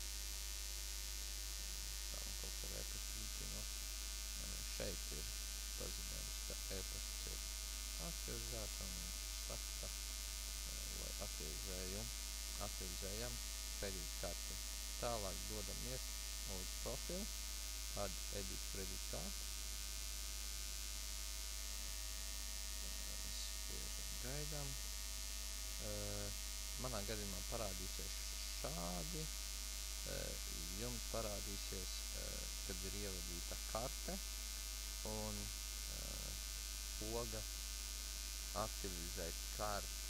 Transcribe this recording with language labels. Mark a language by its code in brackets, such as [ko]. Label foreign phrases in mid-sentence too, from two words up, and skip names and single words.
[lv] Tā, un kaut kur e-pasts līdzino. Šeit ir paziņojums, ka e-pasts ir aktivizēts un saka, lai aktivizējam kredītkarti. Tālāk dodamies uz profilu, [en] add edit credit card. [lv] Spiežam gaidām. Manā gadījumā parādīsies šādi. Jums parādīsies, kad ir ievadīta karte un poga aktivizēt karti.